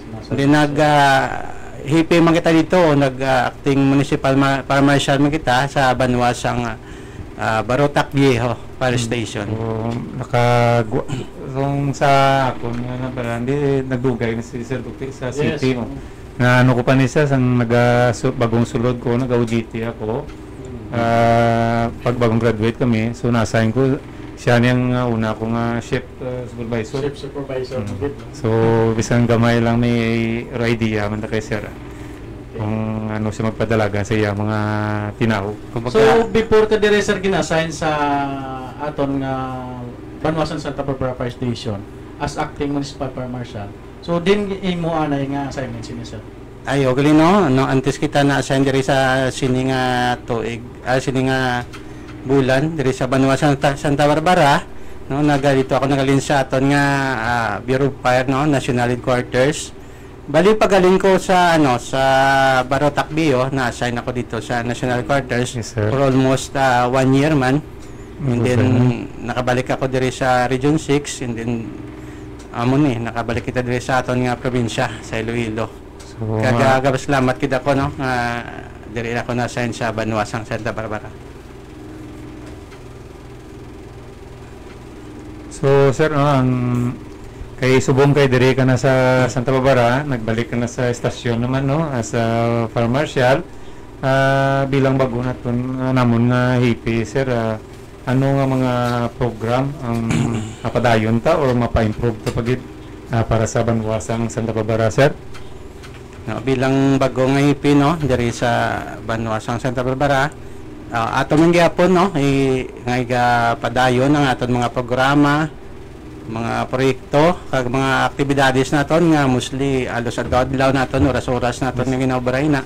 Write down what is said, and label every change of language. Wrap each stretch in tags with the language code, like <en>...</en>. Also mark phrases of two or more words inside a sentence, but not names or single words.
<hil>Then hipi man kita dito,</hil> <en>acting municipal</en> <hil>para marshal man kita sa Banwasang Barotac Viejo Fire Station. Kung sa ako na pala, hindi nagdugay na si Sir Dukti sa city. Yes. Na ko pa niya sang bagong sulod ko, nag-OJT ako. Pag bagong graduate kami, so na-assign ko siya niyang una akong</hil> <en>shift supervisor. Shift supervisor.</en> <hil>So, bisang gamay lang may idea man kay Sir. Kung siya magpadalaga sa iya mga tinaw. So, before ka dire sir ginassign sa aton nga Banwasan Santa Barbara Fire Station as</hil> <en>acting municipal fire marshal.</en> <hil>So din imo anay nga assignment sini sir. Ay okay no antes kita na assign diri sa sini nga tuig sini nga bulan diri sa Banwasan Santa Barbara dito ako nagalin sa aton nga Bureau of Fire National Headquarters. Bali pagaling ko sa sa Barotac Viejo na assign ako dito sa National Headquarters.</hil> <en>Yes, for almost 1 year man. And then</en> <hil>nakabalik ako diri sa Region 6</hil> <en>and then</en> <hil>nakabalik kita diri sa aton nga probinsya sa Iloilo. So, salamat kita ko diri ako na-assign sa Banwasang Santa Barbara. So sir, kay subong kay diri ka na sa Santa Barbara, nagbalik ka na sa estasyon naman</hil> <en>as a fire marshal.</en> <hil>Bilang bago naton namon nga hipi sir, ano nga mga program ang mapadayon ta or mapa-improve ta pagid para sa Banwasang Santa Barbara sir? Bilang bago nga hipi diri sa Banwasang Santa Barbara, ato man gyapon nga padayon ang aton mga programa, mga proyekto kag mga aktibidades naton nga mostly alos adlaw naton oras-oras naton nga ginaobray na.</hil>